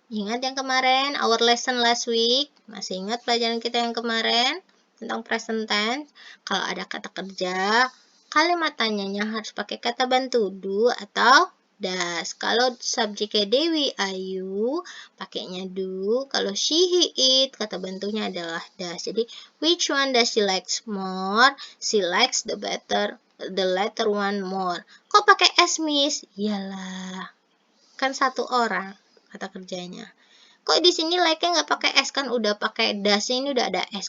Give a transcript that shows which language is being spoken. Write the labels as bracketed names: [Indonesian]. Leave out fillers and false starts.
[Indonesian] Ingat yang kemarin, [English] our lesson last week? [Indonesian] Masih ingat pelajaran kita yang kemarin? Tentang present tense? Kalau ada kata kerja, kalimat tanyanya harus pakai kata bantu, do atau does. Kalau subjeknya Dewi, Ayu, pakainya do. Kalau she, he, it, kata bantunya adalah does. Jadi, [English] which one does she likes more? She likes the latter one more. [Indonesian] Kok pakai S, Miss? Iyalah, kan satu orang kata kerjanya. Kok di sini like-nya nggak pakai S, kan udah pakai das, ini udah ada S.